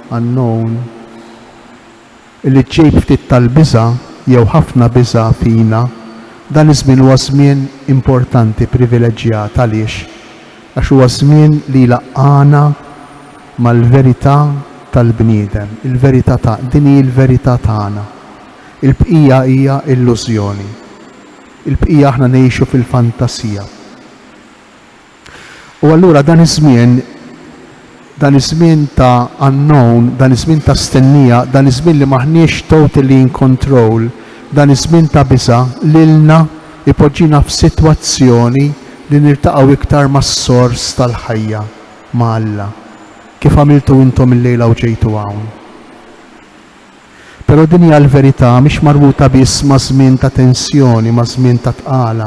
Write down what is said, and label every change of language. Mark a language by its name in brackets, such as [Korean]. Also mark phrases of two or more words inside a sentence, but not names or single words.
[Maltese] illi ġejb ftit tal-biża' jew ħafna biża' fina, dan iż-żmien huwa żmien importanti, privileġġjat għaliex għax huwa żmien li laqana mal-verità tal-bniedem, il-verità din hi l-verità tagħna. Il-bqija hija illużjoni. Il-bqija aħna ngħixu fil-fantasija. U allura dan iż-żmien ta' unknown, dan iż-żmien ta' stennija, dan iż-żmien li maħniex [English] totally in control, [Maltese] dan iż-żmien ta' biża' lilna ipoġġina f'sitwazzjoni li niltaqgħu iktar mas-sors tal-ħajja ma' Alla. Kif għamiltu intom il-lejla u ġejtu hawn. Però din hija l-verità mhix marbuta biss ma' żmien ta' tensjoni, ma' żmien ta' tqala.